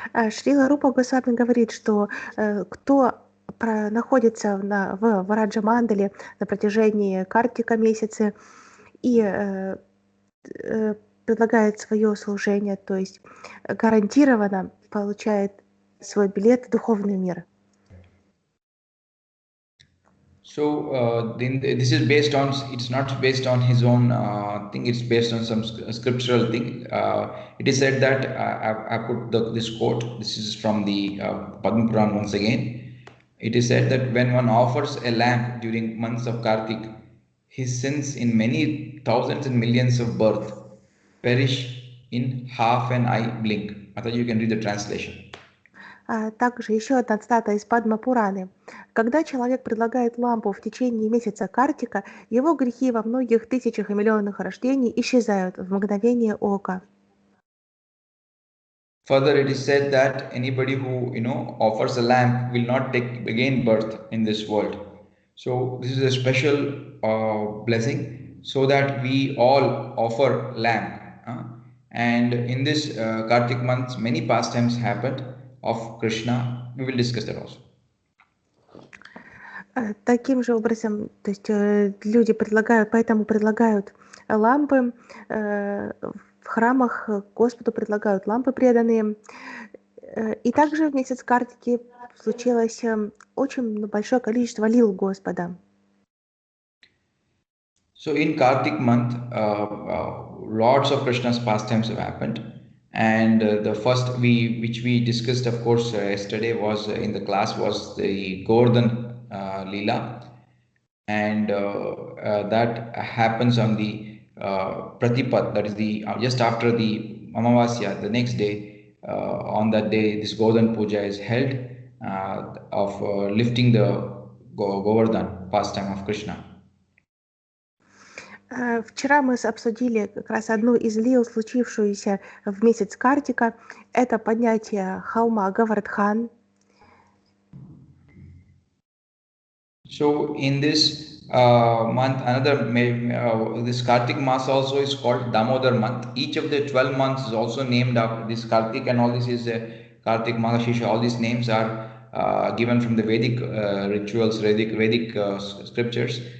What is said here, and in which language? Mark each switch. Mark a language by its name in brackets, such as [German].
[Russian] Шрила Рупа Госвами говорит, что кто находится в Враджа-мандале на протяжении Картика месяца и предлагает свое служение, то есть гарантированно получает свой билет в духовный мир. [English] So this is based on, it's not based on his own thing, it's based on some scriptural thing. It is said that, I put this quote, this is from the Padma Puran once again. It is said that when one offers a lamp during months of Kartik, his sins in many thousands and millions of birth perish in half an eye blink. I thought you can read the translation. [Russian] Также еще одна цитата из Падма Пураны. Когда человек предлагает лампу в течение месяца Картика, его грехи во многих тысячах и миллионах рождений исчезают в мгновение ока. [English] Further, it is said that anybody who offers a lamp will not take again birth in this world. So this is a special blessing, so that we all offer lamp. And in this Kartik month, many pastimes happened of Krishna. We will discuss that also. [Russian] Таким же образом, то есть люди поэтому предлагают лампы, в храмах Господу предлагают лампы преданные. И также в месяц Картики случилось очень большое количество лил Господа. [English] So in Kartik month, lots of Krishna's pastimes have happened. And the first which we discussed, of course, yesterday was in the class was the Govardhan Leela, and that happens on the Pratipad, that is the just after the Amavasya, the next day. On that day, this Govardhan Puja is held of lifting the Govardhan pastime of Krishna. [Russian] Вчера мы обсудили как раз одну из лил, случившуюся в месяц Картика. Это поднятие холма Гавардхан. [English] So in this month, this Kartik Mas also is called Damodar month. Each of the 12 months is also named after this Kartik, and all this is Kartik, Magashisha. All these names are given from the Vedic rituals, Vedic scriptures.